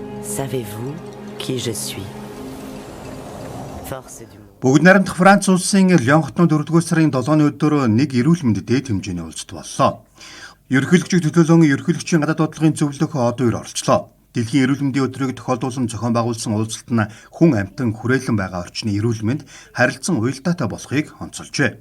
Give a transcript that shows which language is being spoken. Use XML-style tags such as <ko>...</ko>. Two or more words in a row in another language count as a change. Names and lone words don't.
<fr>Savez-vous qui je suis? Force du monde.</fr> <mn>Бүгд найрамдах Франц улсын Лyon хотын 4-р сарын 7-ны өдөр нэг эрүүл мэнд дээд хэмжээний уулзалт боллоо. Ерөнхийлөгчийг төлөөлөн ерөнхийлөгчийн гадаад бодлогын зөвлөх ОД-ээр оролцлоо. Дэлхийн эрүүл мэндийн өдрийг тохиолдуулсан зохион байгуулсан уулзалт нь хүн амьтан хүрээлэн байгаа орчны эрүүл мэнд харилцан уялдаатай болохыг онцолжээ.</mn>